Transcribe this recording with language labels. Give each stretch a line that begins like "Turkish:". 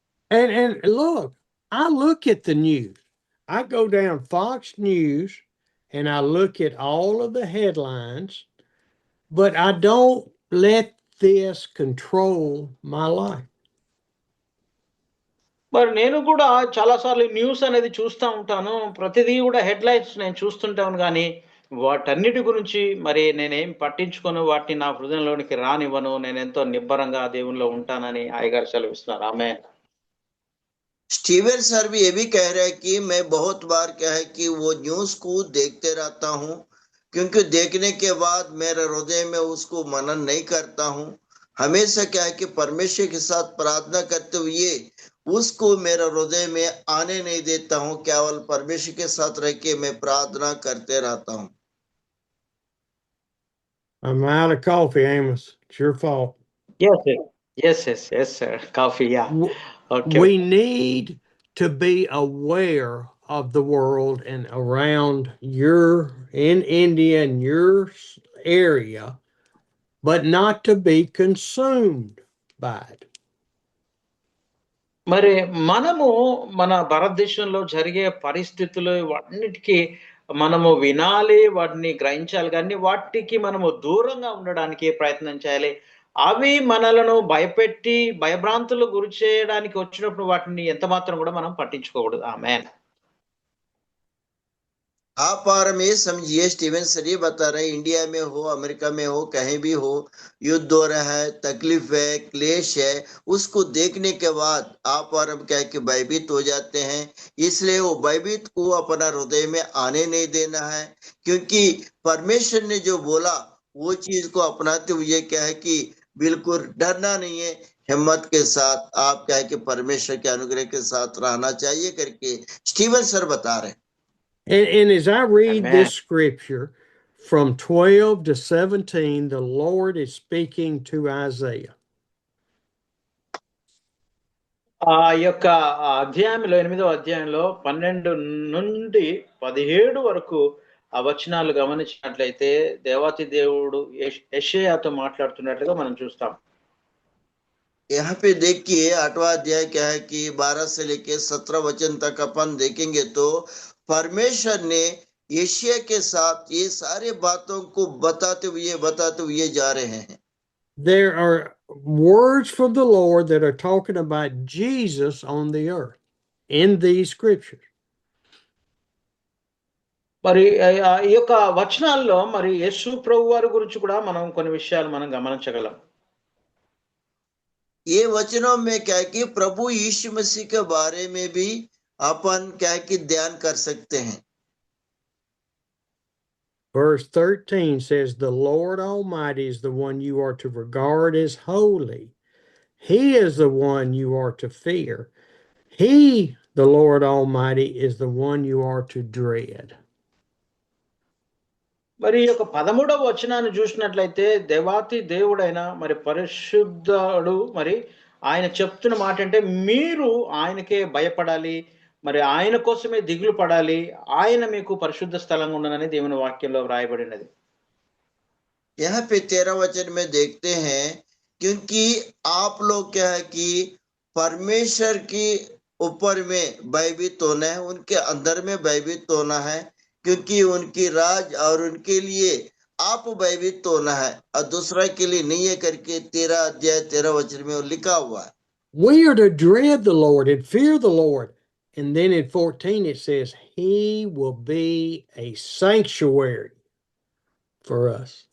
English: And look, I look at the news. I go down Fox News and I look at all of the headlines, but I don't let this control my life.
Telugu: మరి నేను కూడా చాలాసార్లు news అనేది చూస్తూ ఉంటాను, ప్రతిదీ కూడా headlines నేను చూస్తుంటాను, కానీ వాటన్నిటి గురించి మరి నేనేం పట్టించుకొని వాటిని నా హృదయంలోనికి రానివ్వను. నేను ఎంతో నిబ్బరంగా దేవునిలో ఉంటానని అయ్యగారు సెలవిస్తున్నారు. ఆమేన్.
Hindi: स्टीवन सर भी ये भी कह रहे हैं कि मैं बहुत बार क्या है कि वो न्यूज को देखते रहता हूँ, क्योंकि देखने के बाद मेरे हृदय में उसको मनन नहीं करता हूँ। हमेशा क्या है कि परमेश्वर के साथ प्रार्थना करते हुए उसको मेरे हृदय में आने नहीं देता हूँ, केवल परमेश्वर के साथ रह के मैं प्रार्थना करते रहता हूँ।
English: I'm out of coffee, Amos. It's your fault. Yes, sir. Coffee, yeah. Okay. We need to be aware of the world and around in India and your area, but not to be consumed by it.
Telugu: మరి మనము మన భారతదేశంలో జరిగే పరిస్థితులు అన్నిటికీ మనము వినాలి, వాటిని గ్రహించాలి, కానీ వాటికి మనము దూరంగా ఉండడానికి ప్రయత్నం చేయాలి. అవి మనలను భయపెట్టి భయభ్రాంతులు గురి చేయడానికి వచ్చినప్పుడు వాటిని ఎంత మాత్రం కూడా మనం పట్టించుకోకూడదు. ఆమేన్.
Hindi: आप और में समझिए, स्टीवन सर ये बता रहे हैं, इंडिया में हो, अमेरिका में हो, कहीं भी हो, युद्ध हो रहा है, तकलीफ है, क्लेश है, उसको देखने के बाद आप और हम क्या है कि भयभीत हो जाते हैं। इसलिए वो भयभीत को अपना हृदय में आने नहीं देना है, क्योंकि परमेश्वर ने जो बोला वो चीज को अपनाते हुए क्या है कि बिल्कुल डरना नहीं है, हिम्मत के साथ आप क्या है कि परमेश्वर के अनुग्रह के साथ रहना चाहिए करके स्टीवन सर बता रहे हैं।
English: And as I read Amen. this scripture from 12 to 17, the Lord is speaking to Isaiah.
Telugu: ఆ యొక్క అధ్యాయంలో 8వ అధ్యాయంలో 12 నుండి 17 వరకు ఆ వచనాలు గమనించినట్లయితే దేవాతి దేవుడు యెషయాతో మాట్లాడుతున్నట్లుగా మనం చూస్తాం.
Hindi: यहाँ पे देखिए 8वां अध्याय क्या है कि 12 से लेके 17 वचन तक अपन देखेंगे तो परमेश्वर ने यशायाह के साथ ये सारे बातों को बताते हुए जा रहे हैं।
English: There are words from the Lord that are talking about Jesus on the earth in these scriptures.
Telugu: మరి ఈ యొక్క వచనాల్లో మరి యేసు ప్రభు వారి గురించి కూడా మనం కొన్ని విషయాలు మనం గమనించగలం.
Hindi: ये वचनों में क्या है कि प्रभु यीशु मसीह के बारे में भी अपन क्या है कि ध्यान कर सकते हैं।
English: Verse 13 says, "The Lord Almighty is the one you are to regard as holy. He is the one you are to fear. He, the Lord Almighty, is the one you are to dread."
Telugu: మరి ఈ యొక్క 13వ వచనాన్ని చూసినట్లయితే దేవాతి దేవుడైన మరి పరిశుద్ధుడు మరి ఆయన చెప్తున్న మాట అంటే మీరు ఆయనకే భయపడాలి, మరి ఆయన కోసమే దిగులు పడాలి, ఆయన మీకు పరిశుద్ధ స్థలంగా ఉండనని దేవుని వాక్యంలో వ్రాయబడినది.
Hindi: यहाँ पे 13 वचन में देखते हैं, क्योंकि आप लोग क्या है कि परमेश्वर की ऊपर में भयभीत होना है, उनके अंदर में भयभीत होना है, क्योंकि उनकी राज और उनके लिए आप भयभीत होना है और दूसरा के लिए नहीं है करके 13 अध्याय 13 वचन में लिखा हुआ है।
English: We are to dread the Lord and fear the Lord. And then in 14 it says, He will be a sanctuary for us.